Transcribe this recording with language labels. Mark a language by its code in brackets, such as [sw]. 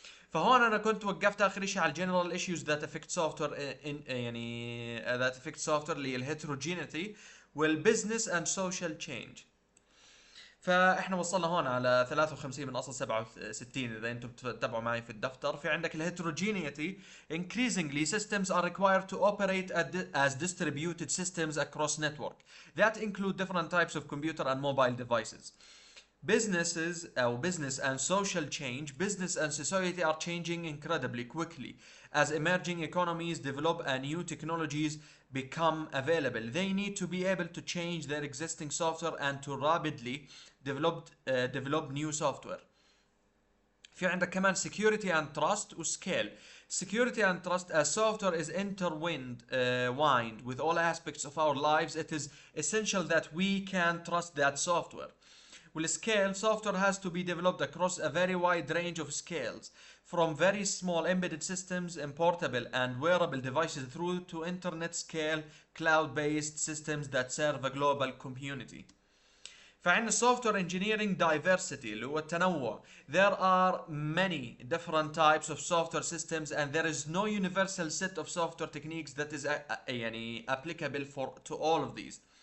[ar] فهون انا كنت وقفت اخر شيء على الجنرال ايشوز ذات افكت سوفت وير، يعني ذات افكت سوفت وير اللي هي الهيتروجينيتي والبزنس اند سوشيال تشينج. فاحنا وصلنا هون على 53 من اصل 67 اذا انتم بتتابعوا معي في الدفتر. في عندك الهيتروجينيتي. [en] increasingly systems are required to operate as distributed systems across network that include different types of computer and mobile devices. Business and social change. Business and society are changing incredibly quickly as emerging economies develop and new technologies become available. They need to be able to change their existing software and to rapidly develop new software. [ar] في عندك كمان [en] security and trust وscale. Security and trust. As software is intertwined with all aspects of our lives, it is essential that we can trust that software. Will scale. Software has to be developed across a very wide range of scales, from very small embedded systems and portable and wearable devices through to internet scale cloud-based systems that serve a global community. [ar] فعندنا [en] software engineering diversity [ar] اللي هو التنوع. [en] There are many different types of software systems and there is no universal set of software techniques that is [ar] يعني [en] applicable to all of these.